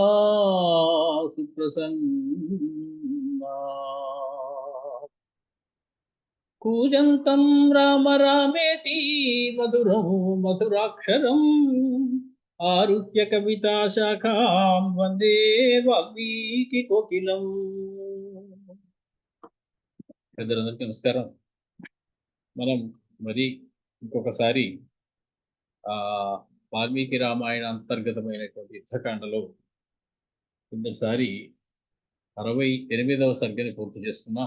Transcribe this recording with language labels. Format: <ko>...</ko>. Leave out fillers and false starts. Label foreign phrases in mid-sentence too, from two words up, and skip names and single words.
<sa>सुप्रसन्ना कूजन्तं राम रामेति मधुरं मधुराक्षरम् आरुह्य कविताशाखां वन्दे वाल्मीकिकोकिलम्.</sa> <te>పెద్దలందరికీ నమస్కారం. మనం మరి ఇంకొకసారి వాల్మీకి రామాయణ అంతర్గతమైనటువంటి యుద్ధకాండలో కిందసారి 68వ సర్గని పూర్తి చేసుకున్నాం.</te>